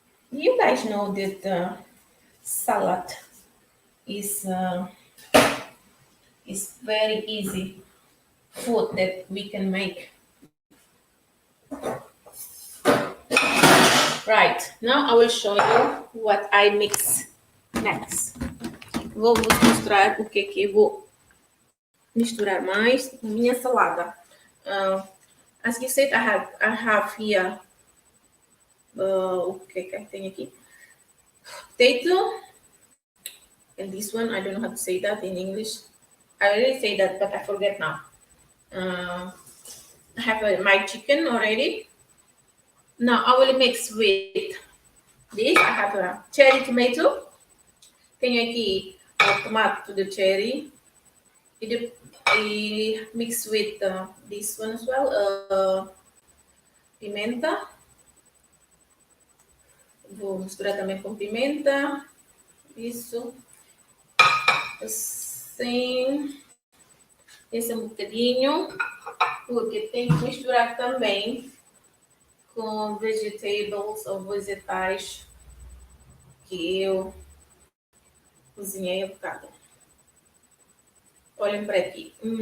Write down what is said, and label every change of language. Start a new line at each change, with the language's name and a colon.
English: You guys know that salad is very easy food that we can make. Right, now I will show you what I mix next.
Portuguese: Vou vos mostrar o que eu vou misturar mais na minha salada.
English: As you said, I have here
Portuguese: o que eu tenho aqui?
English: Potato, and this one, I don't know how to say that in English. I already say that, but I forget now. I have my chicken already. Now I will mix with this. I have a cherry tomato.
Portuguese: Tenho aqui o tomate do cherry.
English: I mix with this one as well.
Portuguese: Pimenta. Vou misturar também com pimenta. Isso. Assim. Esse é um bocadinho. Porque tem que misturar também com vegetables ou vegetais que eu cozinhei um bocado. Olhem para aqui.